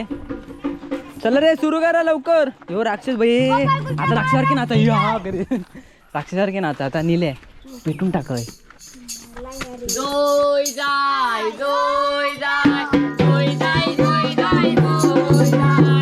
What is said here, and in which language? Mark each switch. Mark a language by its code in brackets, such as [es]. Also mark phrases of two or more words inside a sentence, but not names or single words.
[mr] चला रे सुरू करा लवकर. यो राक्षस भाई आता राक्षसारखे नाचा राक्षसारखे नाचा आता निले पेटून टाकय. जोय जाय जोय जाय जोय जाय जोय जाय जोय जाय